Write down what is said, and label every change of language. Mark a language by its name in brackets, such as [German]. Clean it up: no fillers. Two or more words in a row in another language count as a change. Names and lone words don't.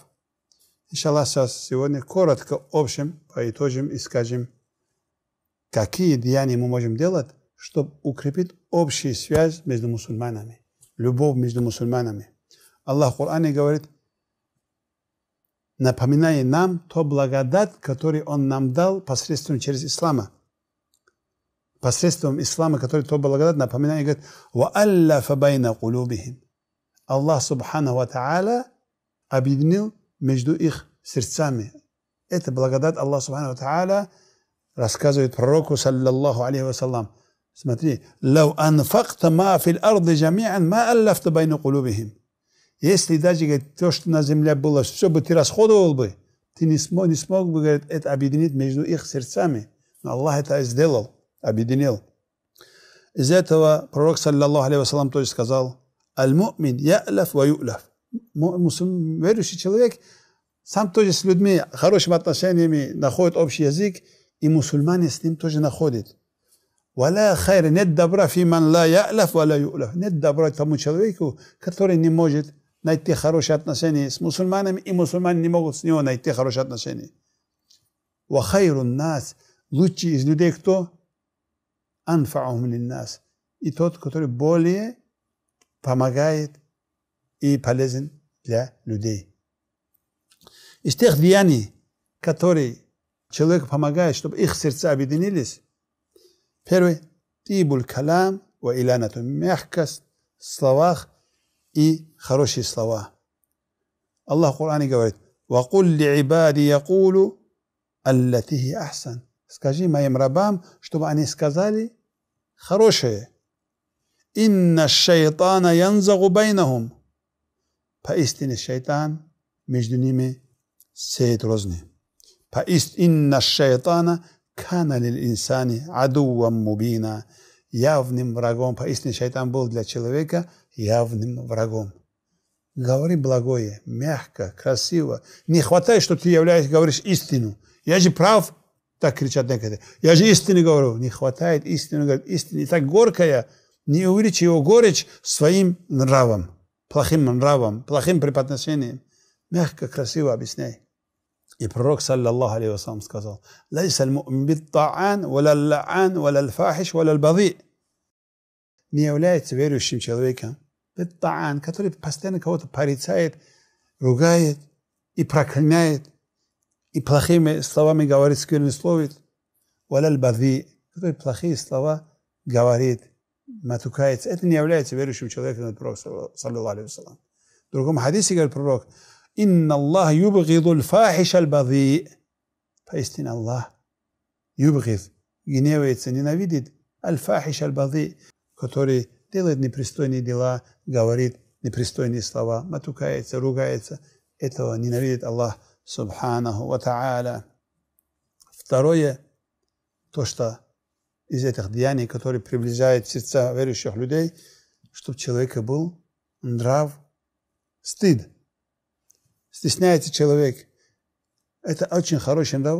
[Russian] Иншаллах, сегодня коротко, общем, поитожим и скажем, какие деяния мы можем делать, чтобы укрепить общую связь между мусульманами, любовь между мусульманами. Аллах в Коране говорит, напоминая нам то благодать, которую Он нам дал посредством через ислама. Посредством ислама, который то благодать, напоминает, говорит, [Arabic] وَأَلَّفَ بَيْنَ قُلُوبِهِمْ. الله سبحانه وتعالى [Russian] объединил между их сердцами. Это благодать [Arabic] الله سبحانه وتعالى [Russian] рассказывает пророку, [Arabic] صلى الله عليه وسلم. Смотри, لَوْ أَنْفَقْتَ مَا فِي الْأَرْضِ جَمِيعًا مَا أَلَّفْتَ بَيْنَ قُلُوبِهِمْ. [Russian] Если даже, говорит, то, что на земле было, все бы ты расходовал бы, ты не смог бы, говорит, это объединить между их сердцами. Но Аллах это сделал, объединил. Из этого пророк, [Arabic] صلى الله عليه وسلم, [Russian] тоже сказал, [Arabic] «المؤمن يألف ويؤلف». [Russian] Верующий человек сам тоже с людьми, хорошими отношениями находит общий язык, и мусульмане с ним тоже находят. [Arabic] «ولا خير», [Russian] нет добра [Arabic] فيمن لا يألف ولا يؤلف. [Russian] Нет добра тому человеку, который не может найти хорошие отношения с мусульманами, и мусульмане не могут с него найти хорошие отношения. [Arabic] «وخير الناس», [Russian] лучший из людей кто? [Arabic] «أنفعهم للناس». [Russian] И тот, который более помогает и полезен для людей. Из тех деяний, которые человеку помогают, чтобы их сердца объединились, первый – [Arabic] طيب الكلام والإلانة, [Russian] мягкость в словах и хорошие слова. Аллах в Коране говорит, [Arabic] «وقل لعبادي يقولوا التي هي أحسن». [Russian] Скажи моим рабам, чтобы они сказали хорошее. [Arabic] «إن الشيطان ينزغ بينهم». [Russian] Поистине шайтан между ними сеет розни. [Arabic] «إن الشيطان كان للإنسان عدوا مبينا». [Russian] Явным врагом. Поистине шайтан был для человека явным врагом. Говори благое, мягко, красиво. Не хватает, что ты говоришь истину. Я же прав, так кричат некоторые. Я же истину говорю. Не хватает истины, говорит истины. И так горькая, не увеличь его горечь своим нравом, плохим преподношением. Мягко, красиво объясняй. И пророк, [Arabic] صلى الله عليه وسلم, сказал, «ليس المؤمن بالطعان ولا اللعان ولا الفاحش ولا البذيء». [Russian] Не является верующим человеком бит-та'ан, который постоянно кого-то порицает, ругает и проклинает, и плохими словами говорит, сквернословит, [Arabic] ولا البذيء, [Russian] который плохие слова говорит, матукается. Это не является верующим человеком, пророк, [Arabic] صلى الله عليه وسلم. [Russian] В другом хадисе говорит пророк, [Arabic] «إن الله يبغض الفاحش البذيء». [Russian] Поистине Аллах юбгид, гневается, ненавидит [Arabic] الفاحش البذيء, [Russian] который делает непристойные дела, говорит непристойные слова, матукается, ругается. Этого ненавидит [Arabic] الله سبحانه وتعالى. [Russian] Второе, то, что из этих деяний, которые приближают сердца верующих людей, чтобы у человека был нрав, стыд. Стесняется человек. Это очень хороший нрав.